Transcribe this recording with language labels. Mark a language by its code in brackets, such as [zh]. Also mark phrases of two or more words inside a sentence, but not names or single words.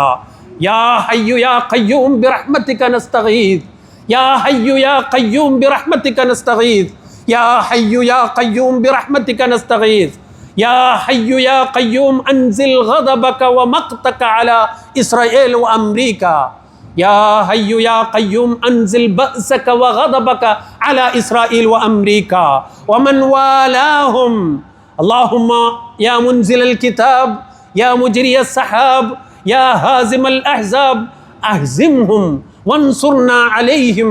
[ar] يا حي يا قيوم برحمتك نستغيث، يا حي يا قيوم برحمتك نستغيث، يا حي يا قيوم برحمتك نستغيث، يا حي يا قيوم أنزل غضبك ومقتك على إسرائيل وأمريكا, يا حي يا قيوم أنزل بأسك وغضبك على إسرائيل وأمريكا ومن والاهم. اللهم يا منزل الكتاب، يا مجري السحاب، يا هازم الأحزاب، أهزمهم وانصرنا عليهم.